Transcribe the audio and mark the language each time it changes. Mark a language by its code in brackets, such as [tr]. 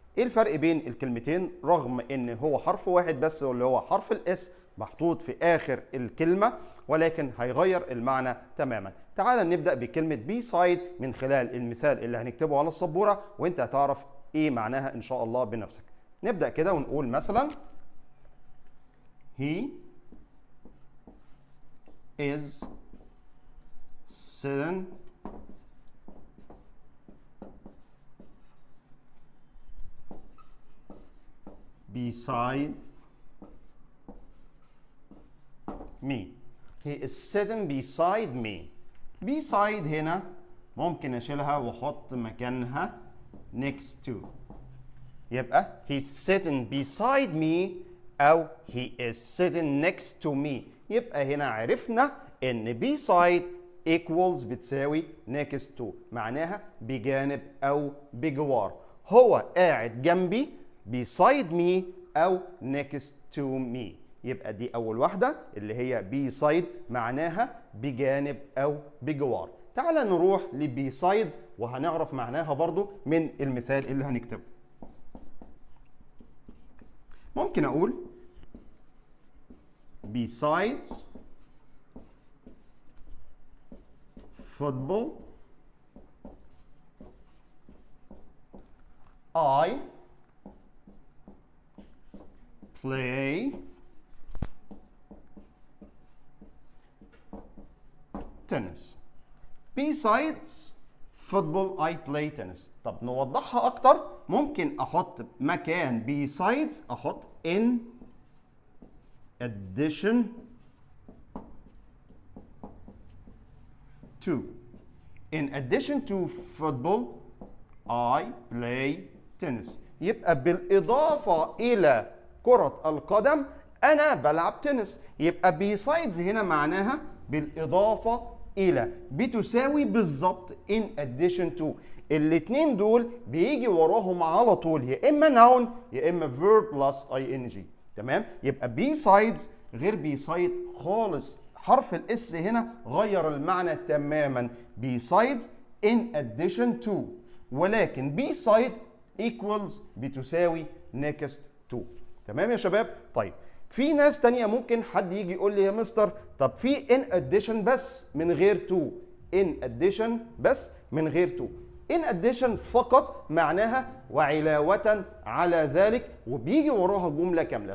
[ar] إيه الفرق بين الكلمتين رغم إن هو حرف واحد بس واللي هو حرف الإس محطوط في آخر الكلمة، ولكن هيغير المعنى تماما. تعال نبدأ بكلمة beside من خلال المثال اللي هنكتبه على السبورة، وإنت هتعرف إيه معناها إن شاء الله بنفسك. نبدأ كده ونقول مثلا [en] He is sitting beside me. He is sitting beside me. [ar] Beside هنا ممكن أشيلها وأحط مكانها [en] next to. [ar] يبقى [en] he's sitting beside me [ar] أو [en] he is sitting next to me. [ar] يبقى هنا عرفنا إن [en] beside equals [ar] بتساوي next to، معناها بجانب أو بجوار. هو قاعد جنبي beside me أو next to me. يبقى دي أول واحدة اللي هي beside معناها بجانب أو بجوار. تعال نروح لbesides وهنعرف معناها برضو من المثال اللي هنكتبه. ممكن أقول [en] besides football I play tennis. Besides football I play tennis. [ar] طب نوضحها أكتر، ممكن أحط مكان besides أحط [en] in addition to. In addition to football I play tennis. [ar] يبقى بالإضافة إلى كرة القدم أنا بلعب تنس. يبقى besides هنا معناها بالإضافة إلى، بتساوي بالظبط [en] in addition to. [ar] الاتنين دول بيجي وراهم على طول يا إما noun يا إما [en] verb plus ing. [ar] تمام؟ يبقى besides غير beside خالص. حرف الاس هنا غير المعنى تماما. [en] besides in addition to، [ar] ولكن [en] beside equals [ar] بتساوي [en] next to. [ar] تمام يا شباب؟ طيب في ناس تانية ممكن حد يجي يقول لي يا مستر طب في [en] in addition [ar] بس من غير to. [en] in addition [ar] بس من غير to. in addition فقط معناها وعلاوة على ذلك، وبيجي وراها جملة كاملة.